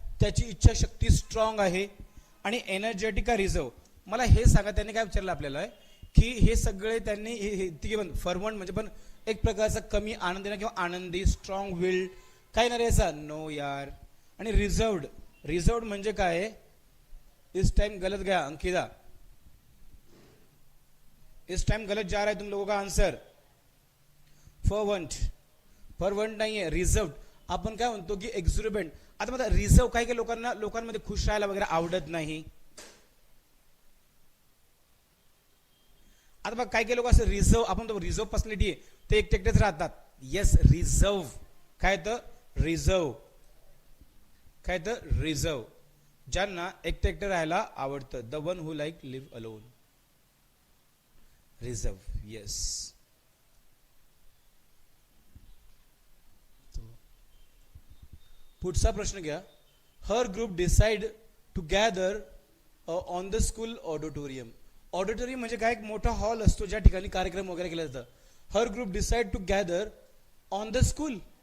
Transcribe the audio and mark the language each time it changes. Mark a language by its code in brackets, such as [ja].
[mr] त्याची इच्छाशक्ती स्ट्रॉंग आहे. आणि एनर्जेटिक का रिझर्व. मला हे सांगा, त्यांनी काय विचारलं आपल्याला की हे सगळे त्यांनी तिघे पण फरवंट म्हणजे पण एक प्रकारचा कमी आनंदी किंवा आनंदी, स्ट्रॉंग विल्ड काय ना रे असा? नो यार. आणि रिझर्वड, रिझर्वड म्हणजे काय? [hi] इस टाइम गलत गया अंकिता, इस टाइम गलत जा रहा है तुम लोगों का आंसर. [mr] फरवंट, फरवंट नाही आहे, रिझर्व. आपण काय म्हणतो की एक्झुरिबेंट. आता मला रिझर्व काही काही लोकांना, लोकांमध्ये खुश राहायला वगैरे आवडत नाही. आता बघा काही काही लोक असं रिझर्व, आपण तो रिझर्व पर्सनॅलिटी आहे ते एकटेच राहतात. येस, रिझर्व काय तर? रिझर्व काय तर? रिझर्व. ज्यांना एकटे एकटे राहायला आवडतं. [en] The one who like live alone. Reserve. Yes. [mr] पुढचा प्रश्न घ्या. [en] Her group decide to gather on the school auditorium. [mr] Auditorium म्हणजे काय? एक मोठा हॉल असतो ज्या ठिकाणी कार्यक्रम वगैरे केला जातं. [en] Her group decide to gather on the school.